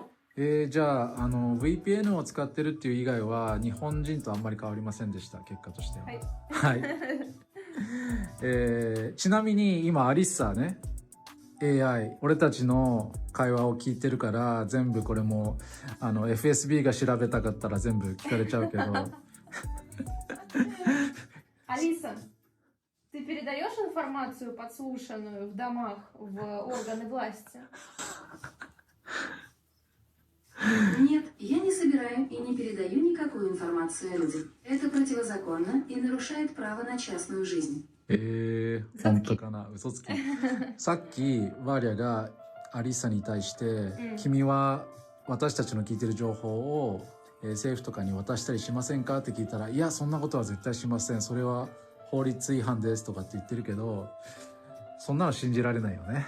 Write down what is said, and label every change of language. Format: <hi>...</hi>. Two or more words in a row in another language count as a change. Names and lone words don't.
<ja>じゃあVPN を使ってるっていう以外は日本人とあんまり変わりませんでした、結果としては。はいはい。ちなみに今アリッサーね、 AI 俺たちの会話を聞いてるから全部これもFSB が調べたかったら全部聞かれちゃうけど</ja> <ru>Алиса, ты передаешь информацию, подслушанную в домах, в органы власти? Нет, я не собираю и не передаю никакую информацию о людях. Это противозаконно и нарушает право на частную жизнь.</ru> <ja>本当かな、嘘つき。さっきワーリャがアリッサに対して、君は私たちの聞いてる情報を、政府とかに渡したりしませんかって聞いたら、いやそんなことは絶対しません、それは法律違反ですとかって言ってるけど、そんなの信じられないよね。</ja>